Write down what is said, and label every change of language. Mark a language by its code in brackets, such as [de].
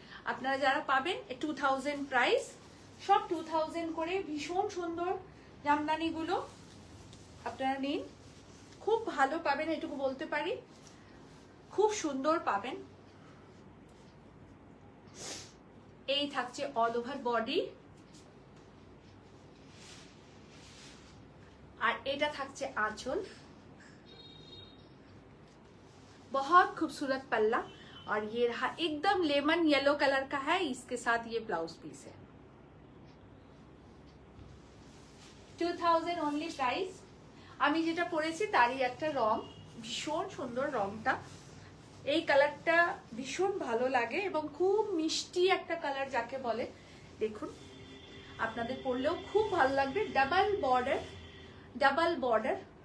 [bn] আপনারা যারা পাবেন 2000 প্রাইস, সব 2000 করে, ভীষণ সুন্দর জামদানিগুলো আপনারা নিন, খুব ভালো পাবেন, এটুকু বলতে পারি, খুব সুন্দর পাবেন। এই থাকছে অল ওভার বডি, আর এটা থাকছে आंचल। [hi] बहुत खूबसूरत पल्ला, और ये रहा एकदम लेमन येलो कलर का है, इसके साथ ये ब्लाउज पीस है। [en] 2000 only price. [bn] আমি যেটা পরেছি তারই একটা রং, ভীষণ সুন্দর রংটা, এই কালারটা ভীষণ ভালো লাগে এবং খুব মিষ্টি একটা কালার যাকে বলে। দেখুন আপনাদের পরলেও খুব ভালো লাগবে। Double border, double border.